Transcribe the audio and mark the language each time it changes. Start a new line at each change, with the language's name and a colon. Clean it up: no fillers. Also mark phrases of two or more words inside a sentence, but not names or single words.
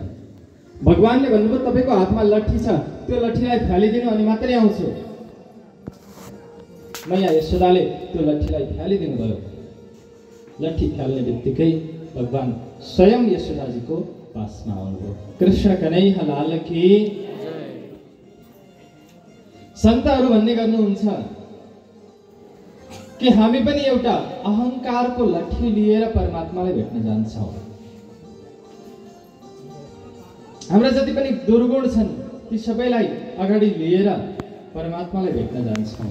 Nepali: भगवानले भन्नुभयो तपाईँको हातमा लट्ठी छ, त्यो लट्ठीलाई फालिदिनु अनि मात्रै आउँछु। मैया यशोदाले त्यो लट्ठीलाई फालिदिनु भयो। लट्ठी फाल्ने बित्तिकै भगवान स्वयं यशोदाजीको पासमा आउनुभयो।
Hindi: कृष्ण कन्हैया लाल की।
Nepali: सन्तहरू भन्ने गर्नुहुन्छ कि हामी पनि एउटा अहंकारको लट्ठी लिएर परमात्मालाई भेट्न जान्छौँ। हाम्रा जति पनि दुर्गुण छन् ती सबैलाई अगाडि लिएर परमात्मालाई भेट्न जान्छौँ।